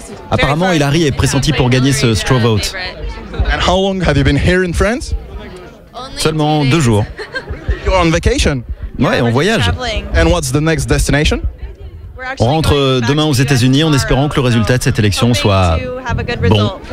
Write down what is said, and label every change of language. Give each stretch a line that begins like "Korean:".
French: Apparemment, Hillary est pressentie pour gagner ce straw vote.
English: And how long have you been here in France?
French: Seulement 2 jours.
English: You're on vacation.
French: Ouais, on voyage.
English: And what's the next destination?
French: On rentre demain aux États-Unis en espérant que le résultat de cette élection soit bon.